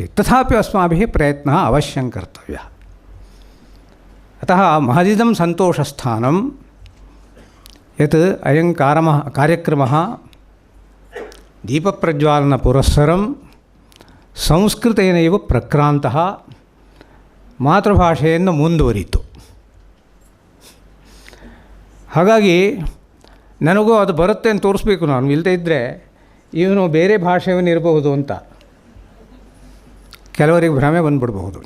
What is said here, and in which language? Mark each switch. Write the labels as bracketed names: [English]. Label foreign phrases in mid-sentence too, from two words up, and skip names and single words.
[Sanskrit] तथापि अस्माभिः प्रयत्नः अवश्यं कर्तव्यः। अतः महदिदं सन्तोषस्थानं यत् अयं कार्यक्रमः दीपप्रज्वालनपुरस्सरं संस्कृतेनैव प्रक्रान्तः, [Kannada] ಮಾತೃಭಾಷೆಯನ್ನು ಮುಂದುವರಿತು. ಹಾಗಾಗಿ ನನಗೂ ಅದು ಬರುತ್ತೆ ಅಂತ ತೋರಿಸ್ಬೇಕು. ನಾನು ಇಲ್ಲದೇ ಇದ್ದರೆ ಇವನು ಬೇರೆ ಭಾಷೆಯವನು ಇರಬಹುದು ಅಂತ ಕೆಲವರಿಗೆ ಭ್ರಮೆ ಬಂದುಬಿಡಬಹುದು.